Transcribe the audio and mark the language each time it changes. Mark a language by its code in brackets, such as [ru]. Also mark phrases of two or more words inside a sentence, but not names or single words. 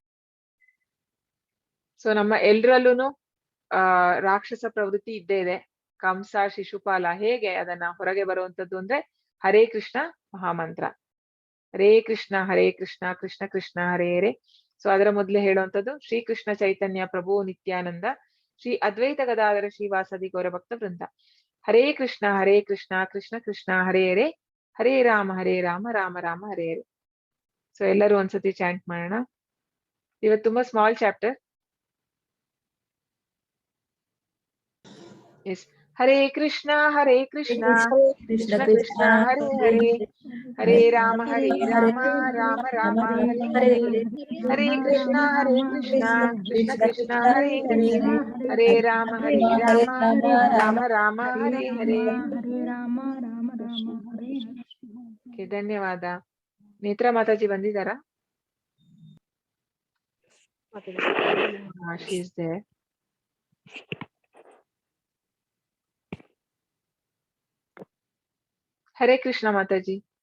[kn] ಸೊ ನಮ್ಮ ಎಲ್ರಲ್ಲೂನು ರಾಕ್ಷಸ ಪ್ರವೃತ್ತಿ ಇದ್ದೇ ಇದೆ. ಕಂಸ, ಶಿಶುಪಾಲ ಹೇಗೆ ಅದನ್ನ ಹೊರಗೆ ಬರುವಂತದ್ದು ಅಂದ್ರೆ ಹರೇ ಕೃಷ್ಣ ಮಹಾಮಂತ್ರ. [sa] ಹರೇ ಕೃಷ್ಣ ಕೃಷ್ಣ ಕೃಷ್ಣ ಹರೇ ಹರೇ. [kn] ಸೊ ಅದರ ಮೊದಲೇ ಹೇಳುವಂಥದ್ದು [sa] ಶ್ರೀಕೃಷ್ಣ ಚೈತನ್ಯ ಪ್ರಭು ನಿತ್ಯಾನಂದ ಶ್ರೀ ಅದ್ವೈತ ಗದಾಧರ ಶ್ರೀವಾಸದಿ ಗೌರಭಕ್ತ ವೃಂದ. ಹರೇ ಕೃಷ್ಣ ಕೃಷ್ಣ ಕೃಷ್ಣ ಹರೇ ಹರೇ, ಹರೇ ರಾಮ ರಾಮ ರಾಮ ಹರೇ ಹರೇ. [kn] ಸೊ ಎಲ್ಲರೂ ಒಂದ್ಸತಿ ಚಾಂಟ್ ಮಾಡೋಣ. ಇವತ್ತು ತುಂಬಾ [en] small chapter. [kn] ಎಸ್, [sa] ಹರೇ ಕೃಷ್ಣ ಕೃಷ್ಣ ಕೃಷ್ಣ ಹರೇ ಹರೇ, ಹರೇ ರಾಮ ರಾಮ ರಾಮ ಹರೇ ಹರೇ. ಹರೇ ಕೃಷ್ಣ ಕೃಷ್ಣ ಕೃಷ್ಣ ಹರೇ ಹರೇ, ಹರೇ ರಾಮ ರಾಮ ರಾಮ ಹರೇ ಹರೇ. [kn] ಧನ್ಯವಾದ. ನೇತ್ರ ಮಾತಾಜಿ ಬಂದಿದ್ದಾರಾ? [en] she is there. [kn] ಹರೇ ಕೃಷ್ಣ ಮಾತಾಜಿ.